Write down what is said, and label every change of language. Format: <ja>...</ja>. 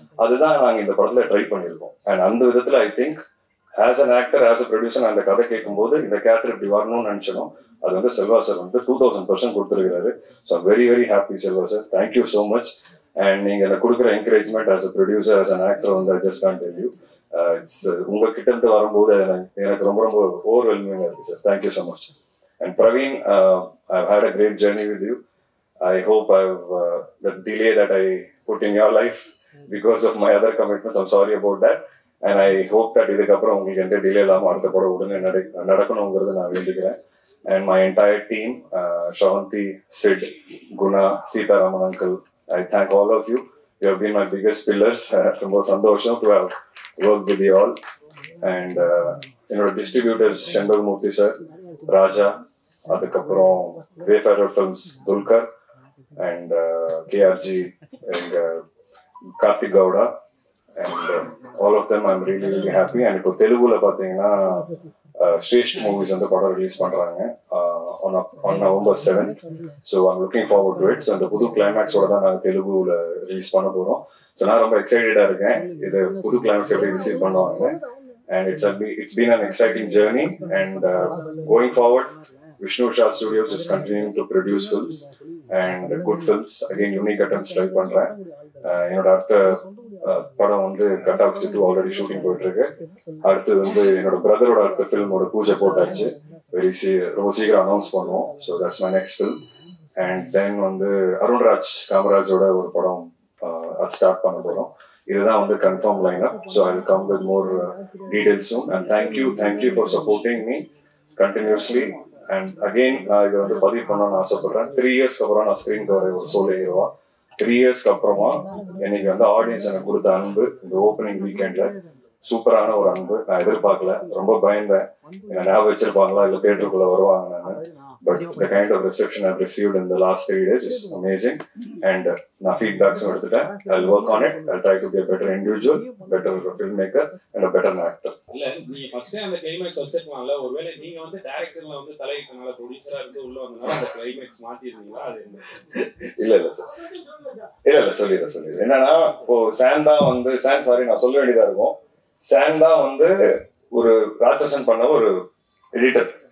<ta>அதுதான் நாங்க இந்த படத்துல ட்ரை பண்ணியிருக்கோம். அண்ட் அந்த விதத்துல I think as an actor, as a producer அந்த கதை கேட்கும் போது இந்த கேரக்டர் இப்படி வரணும்னு நினைச்சோம். அது வந்து செல்வா சார் வந்து 2000% கொடுத்துருக்காரு. So very very happy Selva sir, thank you so much. And நீங்க எனக்கு கொடுக்குற encouragement as a producer, as an actor வந்து I just can't tell you. உங்ககிட்ட இருந்து வரும்போது எனக்கு ரொம்ப ரொம்ப ஓவர்வெல்மிங்கா இருக்கு sir. Thank you so much.</ta> <en>And Praveen, I've had a great journey with you. I hope the delay that I put in your life because of my other commitments, I'm sorry about that.</en> <ta>And I hope that இதுக்கப்புறம் உங்களுக்கு எந்த delay இல்லாமல் அடுத்த படம் உடனே நடக்கணுங்கிறது நான் வேண்டிக்கிறேன்.</ta> <en>And my entire team, Shravanti, Sid, Guna, Sitaraman uncle, I thank all of you. You have been my biggest pillars. ரொம்ப சந்தோஷம் to have worked with you all. And என்னோட distributors Shanbagmurthy sir, Raja, அதுக்கப்புறம் Wayfarer Films, Dulkar, and KRG, and Karthik Gowda, and all of them I'm really really happy.</en> <ta>And இப்போ தெலுங்குல பார்த்தீங்கன்னா Sreshth movies வந்து படம் release பண்றாங்க on November 7th. So I'm looking forward to it. So அந்த புது கிளைமேக்ஸோட தான் நாங்கள் தெலுங்குல ரிலீஸ் பண்ண போறோம். ஸோ நான் ரொம்ப எக்ஸைட்டடா இருக்கேன் இது புது கிளைமேக்ஸ் எப்படி ரிசீவ் பண்ணுவாங்க.</ta> <en>And it's been an exciting journey. And going forward, Vishnu Shah Studios is continuing to produce films and good films. Again, unique attempts try பண்றேன்.</en> <ta>என்னோட அடுத்த படம் வந்து கட்டாக்ஸ் 2 ஆல்ரெடி ஷூட்டிங் போயிட்டு இருக்கு. அடுத்தது வந்து என்னோட பிரதரோட அடுத்த ஃபில்மோட பூஜை போட்டாச்சு. ரொம்ப சீக்கிரம் அனௌன்ஸ் பண்ணுவோம். So that's my next film. And then வந்து அருண்ராஜ் காமராஜோட ஒரு படம் அது ஸ்டார்ட் பண்ண போறோம். இதுதான் வந்து confirm line up. So I will come with more details soon. And thank you for supporting me continuously. And again நான் இதை வந்து பதிவு பண்ணணும்னு ஆசைப்படுறேன். 3 இயர்ஸ்க்கு அப்புறம் நான் ஸ்கிரீன் கவர் ஒரு சோலோ ஹீரோவா 3 இயர்ஸ்க்கு அப்புறமா இன்னைக்கு வந்து ஆடியன்ஸ் எனக்கு கொடுத்த அன்பு இந்த ஓப்பனிங் வீக்கெண்ட்ல சூப்பரான ஒரு அன்பு. நான் எதிர்பார்க்கல, ரொம்ப பயந்தேன் என்ன ஞாபகம் வச்சிருப்பாங்களா இல்ல தியேட்டருக்குள்ள வருவாங்க நான்.</ta> <en>But the kind of reception I've received in the last 3 days is amazing.</en> <ta>And நான் ஃபீட்பேக்ஸும் எடுத்துட்டேன்.</ta> <en>I'll work on it. I'll try to be a better individual, better filmmaker and a better actor.</en> <ta>இல்ல நீங்க first அந்த climax வச்சிருக்கலாம்ல. ஒருவேளை நீங்க வந்து டைரக்ஷன்ல வந்து தலையிட்டனால ப்ரொடியூசரா இருந்து உள்ள வந்தனால அந்த கிளைமேக்ஸ் மாத்திருந்தீங்களா? அது இல்ல சார் சொல்லிடுறேன். என்னன்னா இப்போ சான் நான் சொல்ல வேண்டியதா இருக்கும். சான் தான் வந்து ஒரு ராட்சசன் பண்ண ஒரு எடிட்டர்.</ta>